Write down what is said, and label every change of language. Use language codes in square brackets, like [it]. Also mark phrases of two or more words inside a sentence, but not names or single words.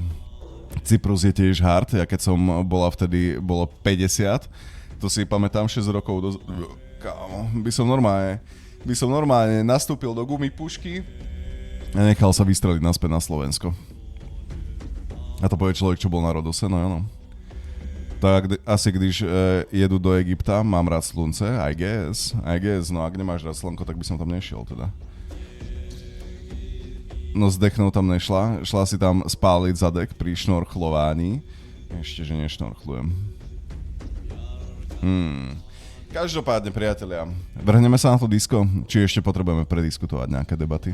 [sk] Cyprus je tiež hard, ja keď som bola vtedy, bolo 50, to si pamätám 6 rokov kámo, by som normálne nastúpil do gumipušky a nechal sa vystreliť naspäť na Slovensko. A to povie človek, čo bol na Rodose, no áno. [cs] Tak asi když jedu do Egypta, mám rád slunce, [en] I guess, [sk] no ak nemáš rád slnko, tak by som tam nešiel teda. No zdechnúť tam nešla, šla si tam spáliť zadek pri šnorchlovaní. Ešte, že nešnorchlujem. Každopádne, priatelia, vrhneme sa na to disko, či ešte potrebujeme prediskutovať nejaké debaty.